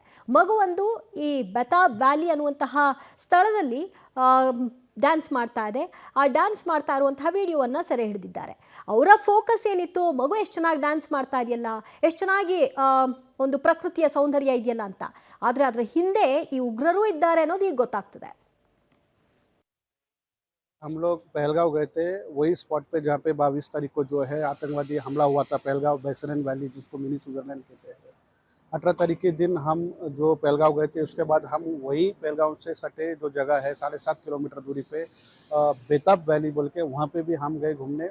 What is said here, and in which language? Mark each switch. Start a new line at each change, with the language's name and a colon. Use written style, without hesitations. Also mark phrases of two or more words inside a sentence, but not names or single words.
Kannada: ಮಗುವೊಂದು ಈ ಬೆತಾಬ್ ವ್ಯಾಲಿ ಅನ್ನುವಂತಹ ಸ್ಥಳದಲ್ಲಿ ಡ್ಯಾನ್ಸ್ ಮಾಡ್ತಾ ಇದೆ. ಆ ಡ್ಯಾನ್ಸ್ ಮಾಡ್ತಾ ಇರುವಂತಹ ವಿಡಿಯೋವನ್ನು ಸೆರೆ ಹಿಡಿದಿದ್ದಾರೆ. ಅವರ ಫೋಕಸ್ ಏನಿತ್ತು, ಮಗು ಎಷ್ಟು ಚೆನ್ನಾಗಿ ಡ್ಯಾನ್ಸ್ ಮಾಡ್ತಾ ಇದೆಯಲ್ಲ, ಎಷ್ಟು ಚೆನ್ನಾಗಿ ಒಂದು ಪ್ರಕೃತಿಯ ಸೌಂದರ್ಯ ಇದೆಯಲ್ಲ ಅಂತ. ಆದರೆ ಅದರ ಹಿಂದೆ ಈ ಉಗ್ರರು ಇದ್ದಾರೆ ಅನ್ನೋದು ಈಗ ಗೊತ್ತಾಗ್ತದೆ.
Hindi: हम लोग पहलगांव गए थे, वही स्पॉट पे जहाँ पे 22 तारीख को जो है आतंकवादी हमला हुआ था पहलगांव बैसरन वैली, जिसको मिनी स्विट्जरलैंड कहते हैं। 18 तारीख के दिन हम जो पहलगांव गए थे, उसके बाद हम वही पहलगांव से सटे जो जगह है 7.5 किलोमीटर दूरी पे बेताब वैली बोल के, वहाँ पे भी हम गए घूमने।